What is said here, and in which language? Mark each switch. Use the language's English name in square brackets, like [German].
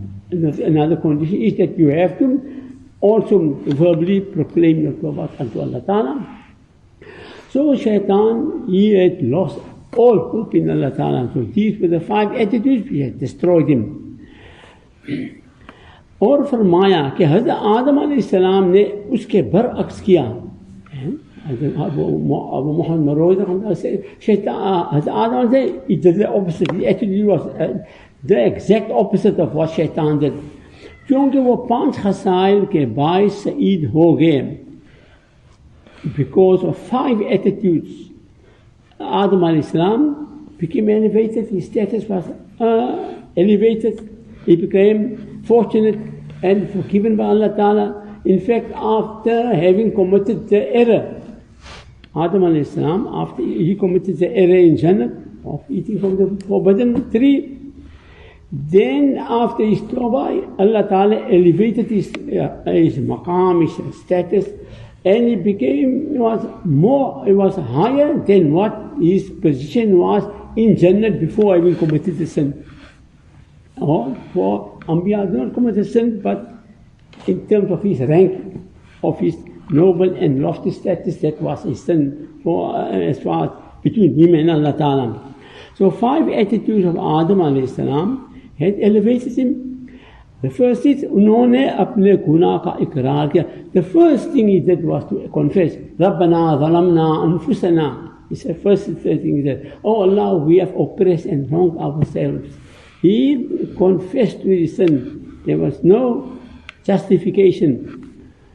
[English] Another condition is that you have to also verbally proclaim your tawbah unto Allah Ta'ala. So shaitan, he had lost all hope in Allah Ta'ala. So these were the 5 attitudes which had destroyed him. [Urdu] और फरमाया कि हज़रत आदम अलैहिस्सलाम ने उसके बरअक्स किया. [English] Abu Muhammad Marwazi said, Haz Adam said, he did the opposite. The attitude was the exact opposite of what shaitan did. [Urdu] क्योंकि वो 5 खसाइल के बाइस सईद हो गए. [English] Because of 5 attitudes, Adam alayhi salam became elevated, his status was elevated, he became fortunate and forgiven by Allah Ta'ala. In fact, after having committed the error, Adam alayhi salam, after he committed the error in Jannah of eating from the forbidden tree, then after his tawbah, Allah Ta'ala elevated his maqam, his status, and he was higher than what his position was in Jannah before having committed the sin. Or for Anbiya did not commit a sin, but in terms of his rank, of his noble and lofty status, that was his sin for as far as between him and Allah Ta'ala. So 5 attitudes of Adam alayhi salam had elevated him. The first is, [Urdu] उन्होंने अपने गुनाह का इकरार किया. [English] The first thing he did was to confess. [Arabic] رَبَّنَا ظَلَمْنَا أَنفُسَنَا. [English] He said, first thing he said, oh Allah, we have oppressed and wronged ourselves. He confessed to his sin. There was no justification.